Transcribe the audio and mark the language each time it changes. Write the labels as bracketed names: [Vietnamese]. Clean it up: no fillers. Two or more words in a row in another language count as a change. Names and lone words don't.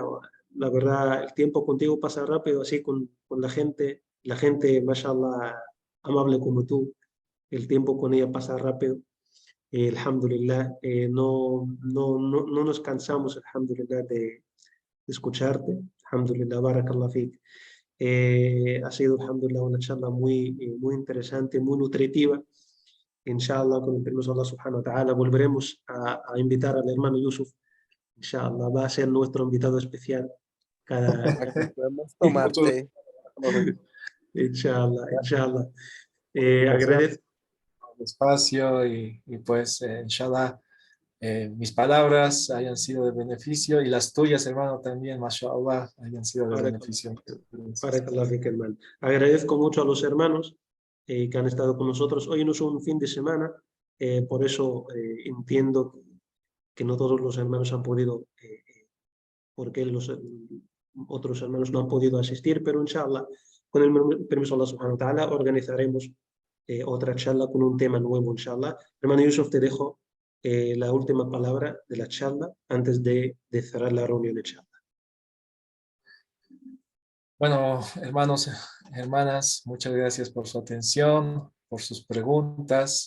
[Spanish] La verdad, el tiempo contigo pasa rápido, así con la gente, mashallah, amable como tú. El tiempo con ella pasa rápido. Alhamdulillah, no nos cansamos, alhamdulillah, de escucharte. [Arabic] الحمد لله، بارك الله فيك. [Spanish] Ha sido, alhamdulillah, una charla muy interesante, muy nutritiva. Inshallah, con el permiso de Allah [Arabic] سبحانه وتعالى, [Spanish] volveremos a invitar al hermano Yusuf. Inshallah, va a ser nuestro invitado especial. Para que podamos tomar Mucho té. Inshallah. invitación, Agradezco. espacio, y pues, inshallah, mis palabras hayan sido de beneficio, y las tuyas, hermano, también, mashallah, hayan sido de beneficio. [Arabic] بارك الله فيك, [Spanish] hermano. Agradezco mucho a los hermanos que han estado con nosotros. Hoy no es un fin de semana, por eso entiendo que no todos los hermanos han podido, porque los otros hermanos no han podido asistir, pero inshallah, con el permiso de Allah [Arabic] سبحانه وتعالى, [Spanish] organizaremos otra charla con un tema nuevo, inshallah. Hermano Yusuf, te dejo la última palabra de la charla antes de cerrar la reunión de charla. Bueno, hermanos, hermanas, muchas gracias por su atención, por sus preguntas.